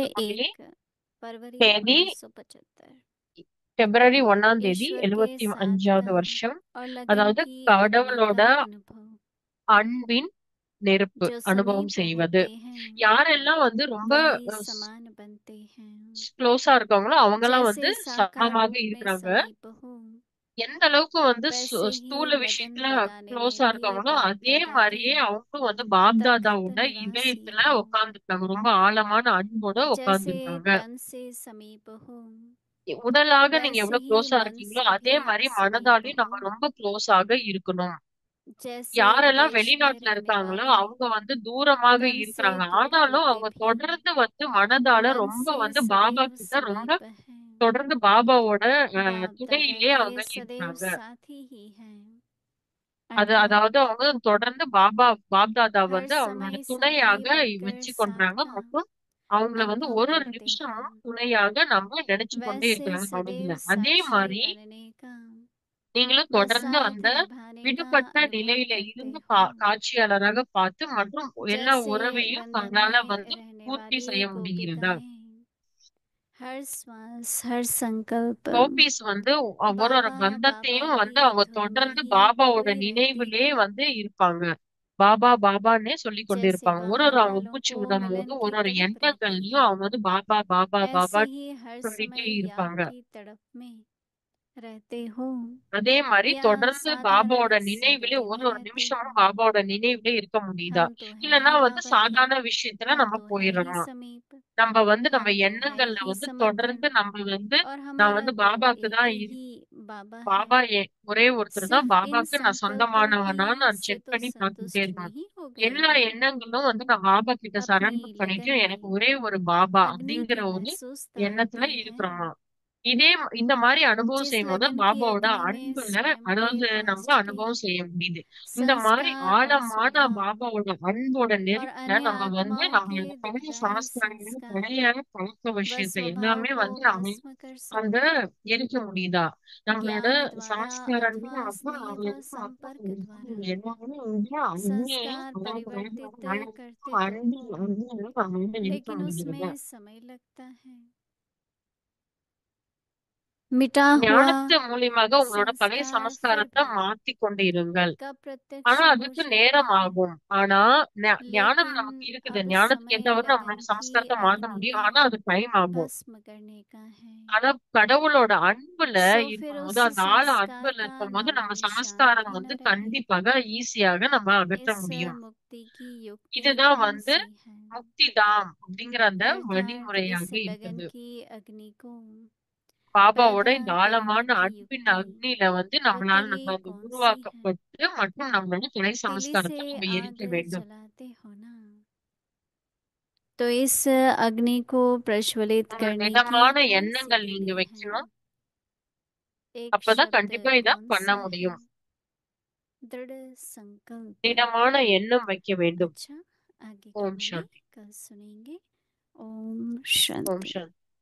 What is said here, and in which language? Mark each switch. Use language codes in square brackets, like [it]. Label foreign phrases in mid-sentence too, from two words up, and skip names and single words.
[hi] अव्यक्त मुरली 1 फरवरी [ta] தேதி [hi] 1975। [ta] பிப்ரவரி 1ஆம் தேதி [hi] ईश्वर के साथ [ta] 75வது [hi] काम [ta] வருஷம். [hi] और लगन [ta] அதாவது [hi] की अग्नि [ta] கடவுளோட [hi] का अनुभव [ta] அன்பின் நெருப்பு [hi] जो [ta] அனுபவம் [hi] समीप [ta] செய்வது. [hi] होते हैं [ta] யாரெல்லாம் வந்து ரொம்ப [hi] वही समान बनते हैं। [ta] க்ளோஸா இருக்காங்களோ அவங்கெல்லாம் வந்து [hi] जैसे साकार [ta] சமமாக [hi] रूप में [ta] இருக்கிறாங்க. [hi] समीप हो [ta] எந்த அளவுக்கு வந்து [hi] वैसे ही [ta] ஸ்தூல [hi] लगन [ta] விஷயத்துல [hi] लगाने में [ta] க்ளோஸா [hi] भी [ta] இருக்காங்களோ [hi] बाप [ta] அதே [hi] दादा के [ta] மாதிரியே அவங்களும் வந்து பாப்தாதாவோட [hi] तथागत निवासी [ta] இதயத்துல [hi] हैं। [ta] உட்கார்ந்துருக்காங்க. ரொம்ப ஆழமான அன்போட [hi] जैसे [ta] உட்கார்ந்துருக்காங்க. [hi] तन से समीप हो [ta] உடலாக நீங்க [hi] वैसे [ta] எவ்வளவு [hi] ही [ta] க்ளோஸா [hi] मन [ta] இருக்கீங்களோ [hi] से [ta] அதே [hi] भी [ta] மாதிரி [hi] समीप [ta] மனதாலையும் [hi] हो। [ta] நம்ம ரொம்ப க்ளோஸாக இருக்கணும். [hi] जैसे [ta] யாரெல்லாம் [hi] विदेश में [ta] வெளிநாட்டுல [hi] रहने [ta] இருக்காங்களோ [hi] वाले [ta] அவங்க வந்து தூரமாக [hi] तन से [ta] இருக்கிறாங்க. [hi] दूर [ta] ஆனாலும் [hi] होके [ta] அவங்க [hi] भी [ta] தொடர்ந்து வந்து மனதால [hi] मन [ta] ரொம்ப [hi] से [ta] வந்து பாபா [hi] सदैव [ta] கிட்ட ரொம்ப [hi] समीप हैं। [ta] தொடர்ந்து பாபாவோட [hi] बाप दादा [ta] துணையிலே [hi] के [ta] அவங்க [hi] सदैव [ta] இருக்கிறாங்க. [hi] साथी ही हैं। [ta] அதாவது [hi] अर्थात [ta] அவங்க தொடர்ந்து பாப்தாதா [hi] हर [ta] வந்து அவங்களோட [hi] समय साथी [ta] துணையாக [hi] बनकर [ta] வச்சு [hi] साथ [ta] கொண்டாங்க. [hi] का [ta] மற்றும் அவங்கள வந்து [hi] अनुभव [ta] ஒரு ஒரு [hi] करते हैं। [ta] நிமிஷமும் துணையாக நம்ம நினைச்சு கொண்டே [hi] वैसे [ta] இருக்கிறாங்க [hi] सदैव [ta] மனதுல. அதே [hi] साक्षी [ta] மாதிரி [hi] बनने का [ta] நீங்களும் [hi] व [ta] தொடர்ந்து [hi] साथ [ta] அந்த [hi] निभाने का [ta] விடுபட்ட [hi] अनुभव [ta] நிலையில [hi] करते [ta] இருந்து [hi] हो। [ta] காட்சியாளராக பார்த்து மற்றும் எல்லா [hi] जैसे [ta] உறவையும் [hi] बंधन [ta] நம்மளால [hi] में [ta] வந்து [hi] रहने [ta] பூர்த்தி [hi] वाली [ta] செய்ய முடிகிறதா? [hi] गोपिकाएं हर श्वास हर संकल्प [ta] கோபிஸ் வந்து ஒரு ஒரு [hi] बाबा बाबा [ta] பந்தத்தையும் [hi] की [ta] வந்து அவங்க [hi] धुन में [ta] தொடர்ந்து [hi] ही [ta] பாபாவோட [hi] खोए रहते [ta] நினைவிலே [hi] हैं। [ta] வந்து இருப்பாங்க. பாபா பாபான்னே சொல்லி கொண்டே [hi] जैसे [ta] இருப்பாங்க. ஒரு [hi] बाहर [ta] ஒரு அவங்க [hi] वालों [ta] மூச்சு [hi] को [ta] விடும் போது [hi] मिलन की [ta] ஒரு ஒரு [hi] तड़प रहती [ta] எண்ணங்கள்லயும் [hi] है [ta] அவங்க வந்து பாபா பாபா [hi] ऐसे [ta] பாபா [hi] ही हर [ta] சொல்லிட்டே [hi] समय याद [ta] இருப்பாங்க. [hi] की तड़प में रहते हो [ta] அதே மாதிரி [hi] या [ta] தொடர்ந்து [hi] साधारण [ta] பாபாவோட நினைவிலே [hi] जिंदगी [ta] ஒரு [hi] में [ta] ஒரு [hi] रहते हो। [ta] நிமிஷமும் பாபாவோட நினைவிலே இருக்க முடியுதா? [hi] हम तो हैं [ta] இல்லன்னா [hi] ही [ta] வந்து [hi] बाबा के, [ta] சாதாரண விஷயத்துல [hi] हम [ta] நம்ம [hi] तो है ही [ta] போயிடலாம். [hi] समीप, [ta] நம்ம வந்து நம்ம [hi] हम तो है [ta] எண்ணங்கள்ல [hi] ही [ta] வந்து [hi] समर्पण [ta] தொடர்ந்து நம்ம வந்து [hi] और [ta] நான் [hi] हमारा [ta] வந்து [hi] तो [ta] பாபாக்கு [hi] एक [ta] தான் [hi] ही बाबा है। [ta] பாபா ஒரே ஒருத்தர் தான். [hi] सिर्फ इन [ta] பாபாக்கு நான் [hi] संकल्प [ta] சொந்தமானவனா [hi] ही [ta] நான் [hi] से [ta] செக் [hi] तो [ta] பண்ணி பார்த்துட்டே [hi] संतुष्ट [ta] இருக்கணும். [hi] नहीं हो गए [ta] எல்லா [hi] हो। [ta] எண்ணங்களும் வந்து நான் பாபா கிட்ட [hi] अपनी [ta] சரண்டர் பண்ணிட்டு [hi] लगन [ta] எனக்கு [hi] में [ta] ஒரே ஒரு பாபா [hi] अग्नि [ta] அப்படிங்கிற [hi] की [ta] ஒரு [hi] महसूसता [ta] எண்ணத்துல [hi] आती है। [ta] இருக்கிறோமா? இந்த மாதிரி அனுபவம் [hi] जिस [ta] செய்யும் போது [hi] लगन की [ta] பாபாவோட [hi] अग्नि में [ta] அன்புல [hi] स्वयं के [ta] அதாவது நம்ம [hi] पास्ट के [ta] அனுபவம் செய்ய முடியுது. இந்த மாதிரி [hi] संस्कार और [ta] ஆழமான [hi] स्वभाव [ta] பாபாவோட அன்போட [hi] और [ta] நெருப்புல [hi] अन्य [ta] நம்ம வந்து [hi] आत्माओं के [ta] நம்மளோட பழைய [hi] दुखदाई [ta] சமஸ்காரங்கள் [hi] संस्कार [ta] பழைய பழக்க [hi] व [ta] விஷயத்தை [hi] स्वभाव [ta] எல்லாமே [hi] को [ta] வந்து நம்ம [hi] भस्म कर [ta] அங்க [hi] सको। [ta] எரிக்க முடியுதா? நம்மளோட [hi] ज्ञान द्वारा [ta] சமஸ்காரங்கள் [hi] अथवा [ta] அப்புறம் [hi] स्नेह व [ta] நம்மளோட [hi] संपर्क द्वारा [ta] எல்லாமே வந்து அன்பே [hi] संस्कार [ta] அதாவது [hi] परिवर्तित करते तो [ta] அன்பு [hi] हो [ta] அன்பு நம்ம வந்து இருக்க [hi] लेकिन [ta] முடிகிறதா? [hi] उसमें समय लगता है। मिटा हुआ [ta] ஞானத்து மூலியமாக உங்களோட பழைய [hi] संस्कार फिर [ta] சமஸ்காரத்தை [hi] भी [ta] மாத்திக் கொண்டு இருங்கள். [hi] कब [ta] ஆனா [hi] प्रत्यक्ष हो [ta] அதுக்கு [hi] जाता [ta] நேரம் [hi] है। [ta] ஆகும். ஆனா ஞானம் [hi] लेकिन [ta] நமக்கு இருக்குது. [hi] अब [ta] ஞானத்துக்கு [hi] समय [ta] ஏத்தவாறு நம்மளோட [hi] लगन की [ta] சமஸ்காரத்தை மாத்த [hi] अग्नि [ta] முடியும். [hi] में [ta] ஆனா அது டைம் ஆகும். [hi] भस्म करने का है। [ta] ஆனா கடவுளோட அன்புல [hi] सो फिर [ta] இருக்கும்போது [hi] उस [ta] அந்த ஆழ [hi] संस्कार [ta] அன்புல [hi] का [ta] இருக்கும்போது [hi] नामो [ta] நம்ம [hi] निशान [ta] சமஸ்காரம் [hi] भी [ta] வந்து [hi] न रहे। [ta] கண்டிப்பாக ஈஸியாக நம்ம அகற்ற [hi] इस [ta] முடியும். [hi] मुक्ति की युक्ति [ta] இதுதான் [hi] कौन [ta] வந்து [hi] सी है? मुक्ति धाम [ta] அப்படிங்கிற அந்த [hi] अर्थात [ta] வழிமுறையாக [hi] इस लगन [ta] இருக்குது. [hi] की अग्नि को [ta] பாபாவோட [hi] पैदा [ta] இந்த [hi] करने [ta] ஆழமான [hi] की [ta] அன்பின் [hi] युक्ति [ta] அக்னியில வந்து [hi] तो [ta] நம்மளால [hi] तिली [ta] நம்ம அந்த [hi] कौन सी है? [ta] உருவாக்கப்பட்டு மற்றும் நம்மளோட துணை [hi] तिली से [ta] சமஸ்காரத்தை நம்ம [hi] आग [ta] எரிக்க வேண்டும். [hi] जलाते हो ना, तो इस अग्नि को प्रज्वलित [ta] ஒரு [hi] करने की [ta] திடமான [hi] कौन सी [ta] எண்ணங்கள் நீங்க [hi] तिली है? [ta] வைக்கணும். [hi] एक [ta] அப்பதான் [hi] शब्द [ta] கண்டிப்பா இத [hi] कौन [ta] பண்ண [hi] सा है? [ta] முடியும். [hi] दृढ़ संकल्प। [ta] திடமான எண்ணம் வைக்க வேண்டும். [hi] अच्छा, आगे की [ta] ஓம் [hi] मुरली [ta] சாந்தி. [hi] कल सुनेंगे। ओम [ta] ஓம் [hi] शांति। [ta] சாந்தி.